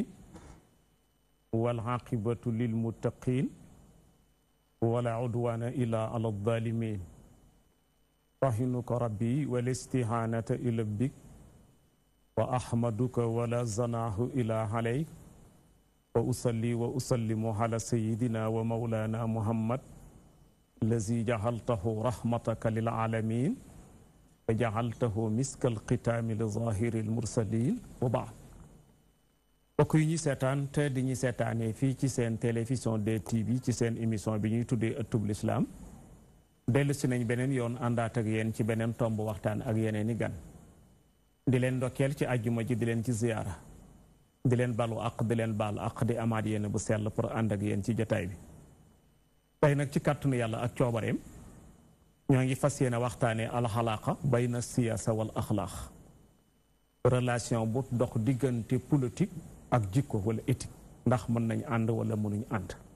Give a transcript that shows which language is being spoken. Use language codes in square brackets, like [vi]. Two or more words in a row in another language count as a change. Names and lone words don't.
[ar] والعاقبة للمتقين ولا عدوان إلا على الظالمين رحمك ربي والاستعانة إلى بك وأحمدك ولا زناه إلى عليك وأصلي وأسلم على سيدنا ومولانا محمد الذي جعلته رحمتك للعالمين وجعلته مسك الختام لظاهر المرسلين وبعد [wo] bokk yi ñi seetaan te di ñi seetaanee fii ci seen télévision DTV ci seen émission bi ñuy tuddee ëttub lislaam dellu si nañ beneen yoon àndaat ak yéen ci beneen tomb waxtaan ak yeneen i gan di leen ndokkeel ci àjjuma ji di leen ci ziyaara di leen balu aq di leen baal aq di amaat yéen bu sell pour ànd ak yéen ci jotaay bi tey nag ci kàttanu yàlla ak coobareem ñoo ngi fas yéene waxtaanee [ar] الأخلاق بين السياسة والأخلاق [wo] relation bu dox diggante politique ak jikko wala éthique ndax mën nañ ànd wala mënuñ ànd